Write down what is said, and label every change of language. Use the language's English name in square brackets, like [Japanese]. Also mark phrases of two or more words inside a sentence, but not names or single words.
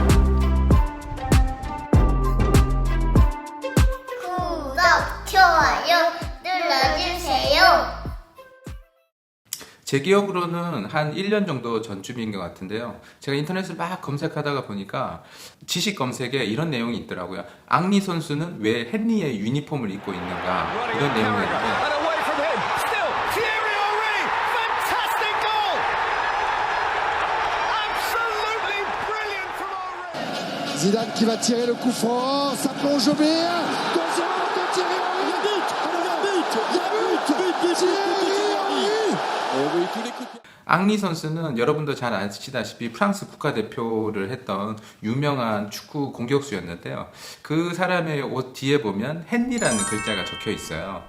[Korean] 구독, 좋아요 눌러주세요. 제 기억으로는 한 1년 정도 전쯤인 것 같은데요. 제가 인터넷을 막 검색하다가 보니까 지식 검색에 이런 내용이 있더라고요. 앙리 선수는 왜 헨리의 유니폼을 입고 있는가, 이런 내용이었는데 [French] Zidane qui va tirer le coup franc, ça plonge au but. Attention de Thierry Henry. [Korean] 앙리 선수는 여러분도 잘 아시다시피 프랑스 국가대표를 했던 유명한 축구 공격수였는데요. 그 사람의 옷 뒤에 보면 헨리라는 글자가 적혀 있어요.